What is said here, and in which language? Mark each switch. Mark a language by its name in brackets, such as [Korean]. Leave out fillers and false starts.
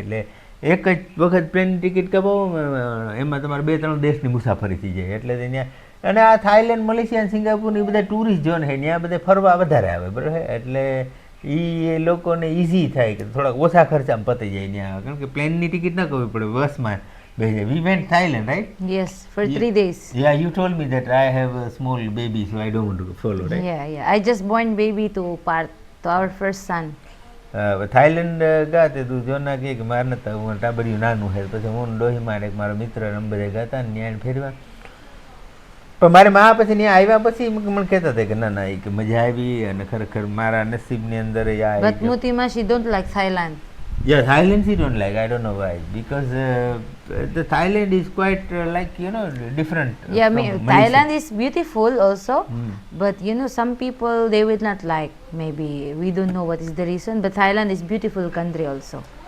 [Gujarati] એટલે એક જ વખત પ્લેનની ટિકિટ કપાવો, એમાં તમારે 2-3 દેશની મુસાફરી થઈ જાય. એટલે ત્યાં અને આ થાઈલેન્ડ, મલેશિયા, સિંગાપુરની બધા ટુરિસ્ટ ઝોન છે, ત્યાં બધા ફરવા વધારે આવે, બરાબર. એટલે એ લોકોને ઇઝી થાય કે થોડાક ઓછા ખર્ચામાં પતી જાય ત્યાં, કારણ કે પ્લેનની ટિકિટ ના કરવી પડે, બસમાં બેસી જાય. [English] We went Thailand, right? Yes, for 3 days. Yeah, you told me that I have a small baby, so I don't want to follow, right? Yeah. I just born baby to our first son. [Gujarati] Thailand ગયા તે તું જો ના કે મારે નતા, હું ટાબરિયું નાનું છે. પછી હું ડોહીમાં એક મારો મિત્ર અમે બધા ગયા ને ત્યાં ફેરવા. પણ મારી મા પછી ત્યાં આવ્યા પછી મને કહેતા હતા કે ના ના, એ કે મજા આવી, અને ખરેખર મારા નસીબની અંદર [English] But Motima, she don't like Thailand. Yeah, Thailand she don't like. I don't know why. Because the Thailand is quite different. Yeah, from Malaysia. Thailand is beautiful also, but some people they will not like. Maybe we don't know what is the reason, but Thailand is beautiful country also.